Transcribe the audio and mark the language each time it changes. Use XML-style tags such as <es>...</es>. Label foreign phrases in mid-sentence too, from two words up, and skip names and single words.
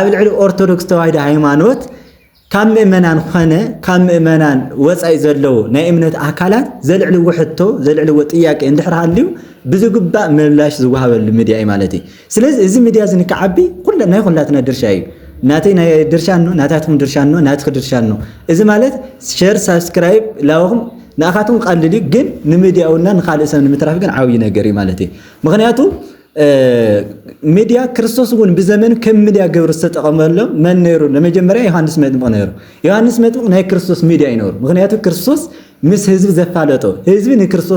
<ti>ልዕሊ ኦርቶዶክስ ተዋህዶ ሃይማኖት ካብ ምእመናን ኾነ ካብ ምእመናን ወጻኢ ዘለው ናይ እምነት ኣካላት ዘልዕልዎ ሕቶ ዘልዕልዎ ጥያቄ እንድሕርሃልዩ ብዝግባእ ምላሽ ዝወሃበሉ ሚድያ እዩ ማለት እዩ ስለዚ እዚ ሚድያ ዝንከዓቢ ናይ ኩላትና ድርሻ እዩ ናተይ ናይ ድርሻን ነው ናታትኩም ድርሻን ነው ናትክ ድርሻን ነው እዚ ማለት</ti> <en>share subscribe</en> <ti>ላውኹም ናኻቱም ቀልል ግን ንሚድያውና ንኻልእ ሰብ ንምትራፍ ግን ዓውይ ነገር እዩ ማለት እዩ ምክንያቱ ሚድያ ክርስቶስ እውን ብዘመን ከም ሚድያ ገብር ዝተጠቀመሎ መን ነይሩ ለመጀመሪያ ዮሐንስ መጥምቅ ነይሩ ዮሐንስ መጥምቅ ናይ ክርስቶስ ሚድያ ይነሩ ምክንያቱ ክርስቶስ ምስ ህዝብ ዘፋለጦ ህዝብ ንክርስቶስ</ti>